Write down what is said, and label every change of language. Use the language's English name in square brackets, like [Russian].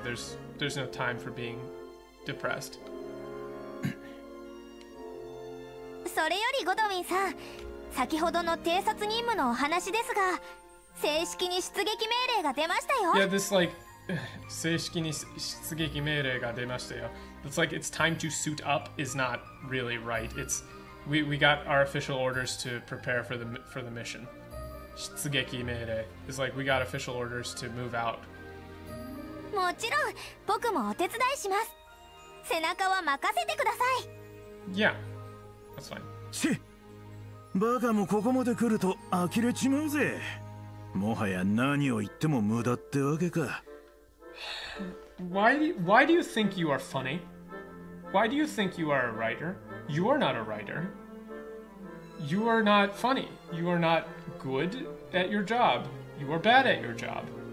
[English] There's no time for being depressed. [Japanese] それよりゴドウィンさん、先ほどの偵察任務のお話ですが、正式に出撃命令が出ましたよ。 [English] Yeah, this like [Japanese] 正式に出撃命令が出ましたよ。 [English] It's like it's time to suit up is not really right. It's we got our official orders to prepare for the mission. 出撃命令 is like we got official orders to move out. [Japanese] もちろん僕もお手伝いします。背中は任せてください。 [English] Yeah, that's fine. [Japanese] し、バカもここまで来ると呆れちまうぜ。もはや何を言っても無駄ってわけか。 [English] Why do you think you are funny? Why do you think you are a writer? You are not a writer. You are not funny. You are not good at your job. You are bad at your job.